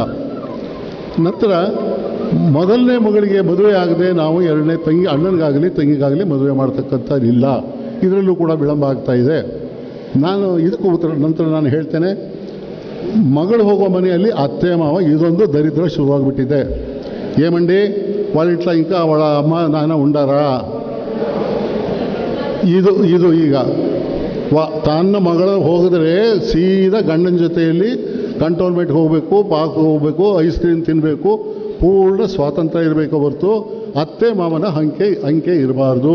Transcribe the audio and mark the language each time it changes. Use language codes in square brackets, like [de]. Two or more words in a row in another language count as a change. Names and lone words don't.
[kn] ನಂತರ ಮೊದಲನೇ ಮಗಳಿಗೆ ಮದುವೆ ಆಗದೆ ನಾವು 2ನೇ ಅಣ್ಣನಿಗಾಗಲಿ ತಂಗಿಗಾಗಲಿ ಮದುವೆ ಮಾಡ್ತಕ್ಕಂಥದ್ದಿಲ್ಲ. ಇದರಲ್ಲೂ ಕೂಡ ವಿಳಂಬ ಆಗ್ತಾ ಇದೆ. ನಾನು ಇದಕ್ಕೂ ಉತ್ತರ ನಂತರ ನಾನು ಹೇಳ್ತೇನೆ. ಮಗಳು ಹೋಗೋ ಮನೆಯಲ್ಲಿ ಅತ್ತೆ ಮಾವ ಇದೊಂದು ದರಿದ್ರ ಶುರುವಾಗ್ಬಿಟ್ಟಿದೆ. [te] ఏమండి వాళ్ళ ఇంట్లో ఇంకా వాళ్ళ అమ్మ నాన్న ఉండారా? [kn] ಇದು ಈಗ ತನ್ನ ಮಗಳ ಹೋಗಿದ್ರೆ ಸೀದಾ ಗಂಡನ ಜೊತೆಯಲ್ಲಿ ಕಂಟೋನ್ಮೆಂಟ್ ಹೋಗಬೇಕು, ಪಾಕ್ ಹೋಗಬೇಕು, [en] ice cream [kn] ತಿನ್ನಬೇಕು, ಪೂರ್ಣ ಸ್ವಾತಂತ್ರ್ಯ ಇರಬೇಕು ಹೊರತು ಅತ್ತೆ ಮಾವನ ಅಂಕೆ ಇರಬಾರ್ದು.